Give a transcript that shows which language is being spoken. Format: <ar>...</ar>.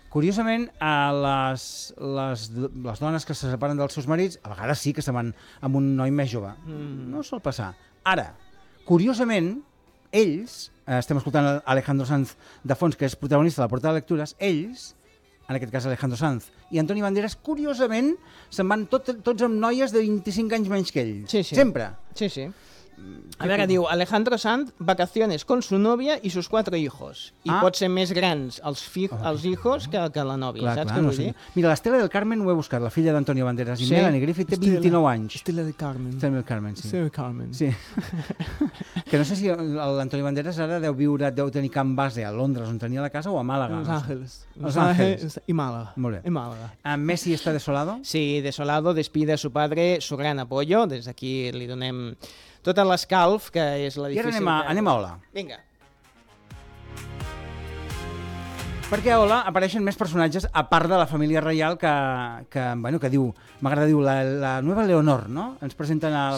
<ca>Curiosament, a les dones que se separen dels seus marits, a vegades sí que se van amb un noi més jove. Mm. No sol passar. Ara, curiosament, ells, estem escoltant Alejandro Sanz de fons, que és protagonista de la Porta de Lectures, ells, en aquest cas Alejandro Sanz i Antoni Banderas, curiosament, se'n van tots amb noies de 25 anys menys que ell. Sí, sí. Sempre. Sí, sí. A veure, diu Alejandro Sanz, vacaciones con su novia y sus cuatro hijos. I pot ser més grans els hijos que la novia, clar, saps què vull dir? Mira, l'Estela del Carmen ho he buscat, la filla d'Antonio Banderas, sí? I Melanie Griffith té 29 anys. Estela del Carmen. Estela del Carmen, sí. Estela del Carmen. Sí. Que no sé si l'Antonio Banderas ara deu viure, deu tenir camp base a Londres, on tenia la casa, o a Màlaga. Los Ángeles. Los Ángeles. I Màlaga. Molt bé. I Màlaga. Messi està desolado?</ca> <es>Sí, desolado, despide a su padre, su gran apoyo.</es> <ca>Des d'aquí li donem tot l'escalf, que és la difícil... I ara anem a Hola. Vinga. Perquè a Hola apareixen més personatges, a part de la família reial, que diu, m'agrada, diu, la nova Leonor, no? Ens presenten a la</ca>